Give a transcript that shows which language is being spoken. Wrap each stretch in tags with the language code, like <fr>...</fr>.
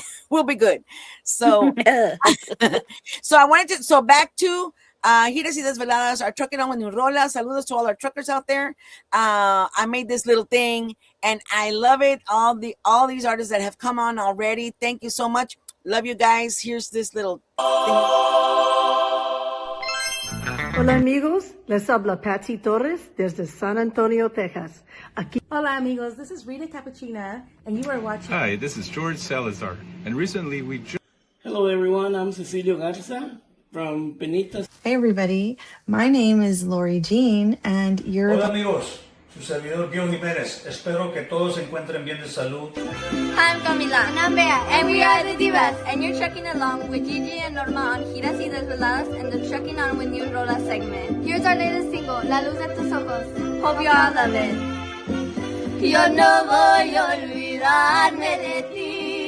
<en>We'll be good. So so back to Giras y Desveladas, our trucking on with new rolas. Saludos to all our truckers out there. I made this little thing and I love it. All these artists that have come on already. Thank you so much. Love you guys. Here's this little thing.</en> <es>Hola amigos, les habla Patsy Torres desde San Antonio, Texas. Aquí. Hola amigos,</es> <en>this is Rita Cappuccina, and you are watching. Hi, this is George Salazar, and recently we Hello, everyone. I'm Cecilio Garza from Penitas. Hey everybody, my name is Lori Jean and you're</en> <es>Hola amigos, su servidor Diego Jiménez. Espero que todos se encuentren bien de salud.</es> <en>Hi, I'm Camila. And I'm Bea. And we are the Divas. And you're trekking along with Gigi and Norma on Giras y Desveladas and the Trekking On with New Rola segment. Here's our latest single, La Luz de Tus Ojos. Hope you all love it.</en> <es>Yo no voy a olvidarme de ti.</es>